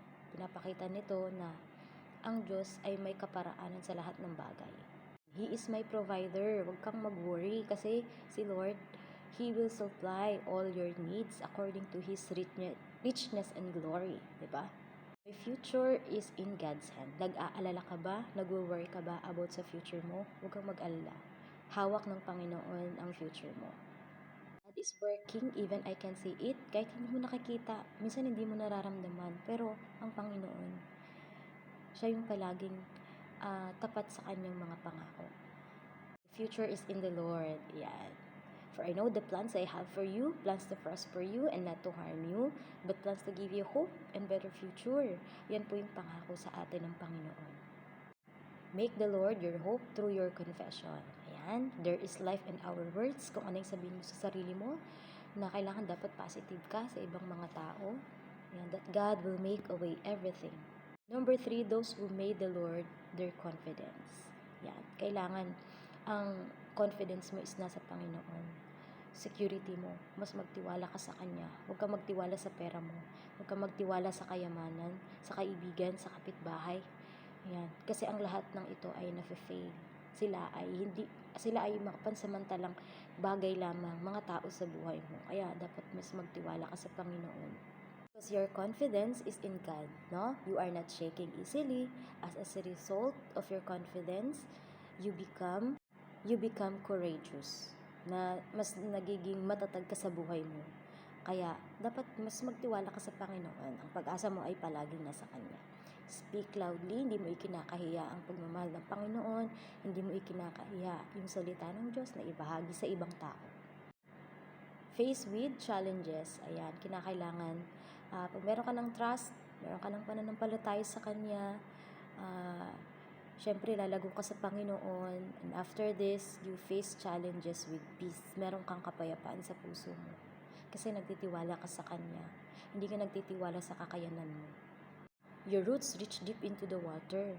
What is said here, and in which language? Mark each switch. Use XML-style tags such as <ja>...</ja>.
<tl>Pinapakita nito na ang Diyos ay may kaparaanan sa lahat ng bagay.</tl> <en>He is my provider.</en> <tl>Huwag kang mag-worry kasi si Lord,</tl> <en>He will supply all your needs according to His richness and glory. Diba? My future is in God's hand.</en> <tl>Nag-aalala ka ba? Nag-worry ka ba about sa future mo? Huwag kang mag-alala. Hawak ng Panginoon ang future mo.</tl> <en>God is working, even I can see it.</en> <tl>Kahit hindi mo nakikita, minsan hindi mo nararamdaman. Pero ang Panginoon, siya yung palaging tapat sa kanyang mga pangako.</tl> <en>The future is in the Lord. Yan. For I know the plans I have for you, plans to prosper you and not to harm you, but plans to give you hope and better future.</en> <tl>Yan po yung pangako sa atin ng Panginoon.</tl> <en>Make the Lord your hope through your confession. Ayan. There is life in our words.</en> <tl>Kung ano yung sabihin mo sa sarili mo, na kailangan dapat positive ka sa ibang mga tao. Ayan.</tl> <en>That God will make away everything. Number 3, those who made the Lord their confidence.</en> <tl>Yan. Kailangan ang confidence mo is nasa Panginoon. Security mo. Mas magtiwala ka sa Kanya. Huwag kang magtiwala sa pera mo. Huwag kang magtiwala sa kayamanan, sa kaibigan, sa kapitbahay. Yan. Kasi ang lahat ng ito ay nafe-fail. Sila ay pansamantalang bagay lamang, mga tao sa buhay mo. Kaya dapat mas magtiwala ka sa Panginoon.</tl> <en>Because your confidence is in God, no? You are not shaking easily. As a result of your confidence, you become courageous.</en> <tl>Na mas nagiging matatag ka sa buhay mo. Kaya dapat mas magtiwala ka sa Panginoon. Ang pag-asa mo ay palaging nasa Kanya.</tl> <en>Speak loudly,</en> <tl>hindi mo ikinakahiya ang pagmamahal ng Panginoon, hindi mo ikinakahiya yung salita ng Diyos na ibahagi sa ibang tao.</tl> <en>Face with challenges.</en> <tl>Ayan, kinakailangan pag meron ka ng trust, meron ka ng pananampalataya sa Kanya, syempre lalago ka sa Panginoon,</tl> <en>and after this, you face challenges with peace.</en> <tl>Meron kang kapayapaan sa puso mo. Kasi nagtitiwala ka sa Kanya. Hindi ka nagtitiwala sa kakayanan mo.</tl> <en>Your roots reach deep into the water.</en>